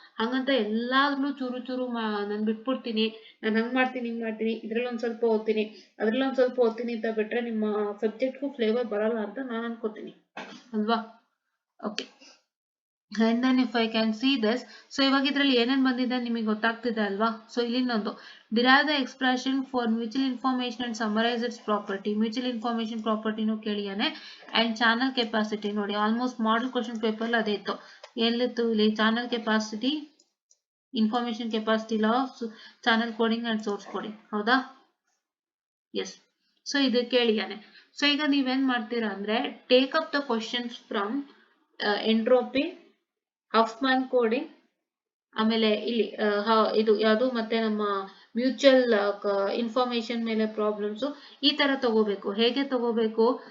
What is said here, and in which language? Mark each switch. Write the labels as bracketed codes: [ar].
[kn] ಹಂಗಂತ ಎಲ್ಲಾದ್ರೂ ಚೂರು ಚೂರು ನಾನು ಬಿಟ್ಬಿಡ್ತೀನಿ, ನಾನು ಹಂಗ್ ಮಾಡ್ತೀನಿ ಹಿಂಗ್ ಮಾಡ್ತೀನಿ, ಇದ್ರಲ್ಲಿ ಒಂದ್ ಸ್ವಲ್ಪ ಓದ್ತೀನಿ ಅದ್ರಲ್ಲಿ ಒಂದ್ ಸ್ವಲ್ಪ ಓದ್ತೀನಿ ಅಂತ ಬಿಟ್ರೆ ನಿಮ್ಮ ಸಬ್ಜೆಕ್ಟ್ಗೂ ಫ್ಲೇವರ್ ಬರಲ್ಲ ಅಂತ ನಾನು ಅನ್ಕೋತೀನಿ ಅಲ್ವಾ? [en] okay, and then if I can see this, so [kn] ಇವಾಗ ಇದ್ರಲ್ಲಿ ಏನೇನ್ ಬಂದಿದೆ ನಿಮಗೆ ಗೊತ್ತಾಗ್ತಿದೆ ಅಲ್ವಾ? [en] So ಇಲ್ಲಿನೊಂದು derive the expression for mutual information and summarize its property. mutual information property ನು ಕೇಳಿಯಾನೆ. and channel capacity ನೋಡಿ, almost model question paper ಅದೇ ಇತ್ತು. ಎಲ್ಲಿತ್ತು ಇಲ್ಲಿ? Channel capacity, information capacity, law of channel coding and source coding. ಹೌದಾ? Yes. [kn] So ಇದು ಕೇಳಿಯಾನೆ. So ಈಗ ನೀವೇನ್ ಮಾಡ್ತೀರಾ ಅಂದ್ರೆ, [en] take up the questions from entropy, [kn] ಹಫ್ಮ್ಯಾನ್ coding, ಆಮೇಲೆ ಇಲ್ಲಿ ಇದು ಯಾವುದು ಮತ್ತೆ ನಮ್ಮ ಮ್ಯೂಚುವಲ್ ಇನ್ಫಾರ್ಮೇಶನ್ ಮೇಲೆ ಪ್ರಾಬ್ಲಮ್ಸ್, ಈ ತರ ತಗೋಬೇಕು. ಹೇಗೆ ತಗೋಬೇಕು?